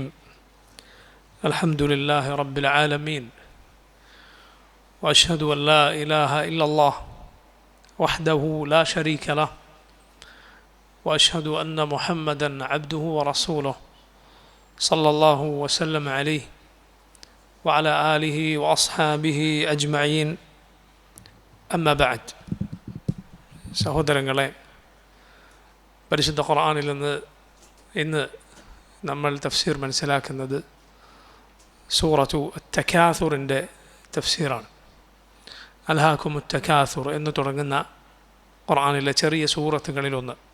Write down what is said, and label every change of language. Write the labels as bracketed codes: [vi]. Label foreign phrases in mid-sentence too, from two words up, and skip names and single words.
[ar] الحمد لله رب العالمين، وأشهد أن لا إله إلا الله وحده لا شريك له، وأشهد أن محمدا عبده ورسوله صلى الله وسلم عليه وعلى آله وأصحابه أجمعين. أما بعد. [ml] സഹോദരങ്ങളെ, പരിശുദ്ധ ഖുർആനിൽ നിന്ന് ഇന്ന് നമ്മൾ തഫ്സീർ മനസ്സിലാക്കുന്നത് സൂറത്തു അത്തകാസുറിൻ്റെ തഫ്സീറാണ്. അൽഹാകുമു തകാസുർ എന്ന് തുടങ്ങുന്ന ഖുർആനിലെ ചെറിയ സൂറത്തുകളിലൊന്ന്.